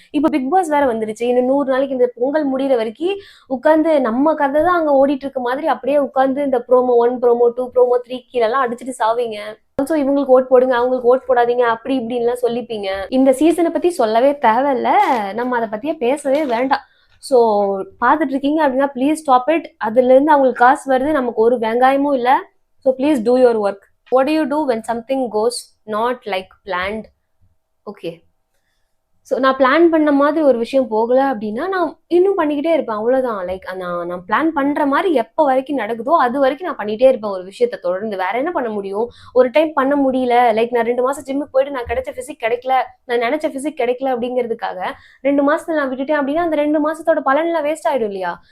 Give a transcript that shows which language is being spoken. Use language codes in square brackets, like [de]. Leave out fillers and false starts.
[ta] இப்ப big pass வேற வந்துருச்சு. இன்னும் 100 நாளைக்கு இந்த பொங்கல் முடிகிற வரைக்கும் உட்காந்து நம்ம கதை தான் அங்க ஓடிட்டு இருக்க மாதிரி அப்படியே உட்காந்து இந்த ப்ரோமோ 1 ப்ரோமோ 2 ப்ரோமோ 3 கீழெல்லாம் அடிச்சுட்டு சாவீங்க. ஆல்சோ இவங்களுக்கு ஓட் போடுங்க அவங்களுக்கு ஓட் போடாதீங்க அப்படி இப்படின்லாம் சொல்லிப்பீங்க. இந்த சீசனை பத்தி சொல்லவே தேவையில்ல, நம்ம அதை பத்தியே பேசவே வேண்டாம். ஸோ பார்த்துட்டு இருக்கீங்க அப்படின்னா [en] Please stop it. [ta] அதுல இருந்து அவங்களுக்கு காசு வருது, நமக்கு ஒரு வெங்காயமும் இல்லை. [en] So please do your work. What do you do when something goes not like planned? Okay. [ta] So நான் பிளான் பண்ண மாதிரி ஒரு விஷயம் போகலை அப்படின்னா நான் இன்னும் பண்ணிக்கிட்டே இருப்பேன், அவ்வளோதான். லைக் நான் பிளான் பண்ணுற மாதிரி எப்போ வரைக்கும் நடக்குதோ அது வரைக்கும் நான் பண்ணிகிட்டே இருப்பேன் ஒரு விஷயத்தை தொடர்ந்து. வேற என்ன பண்ண முடியும்? ஒரு டைம் பண்ண முடியல, லைக் நான் 2 மாதம் ஜிம்முக்கு போயிட்டு நான் கிடைச்ச ஃபிசிக் கிடைக்கல, நான் நினச்ச ஃபிசிக் கிடைக்கல அப்படிங்கிறதுக்காக 2 மாதத்துல நான் விட்டுட்டேன் அப்படின்னா அந்த 2 மாதத்தோட பலன்லாம் வேஸ்ட் ஆகிடும் இல்லையா?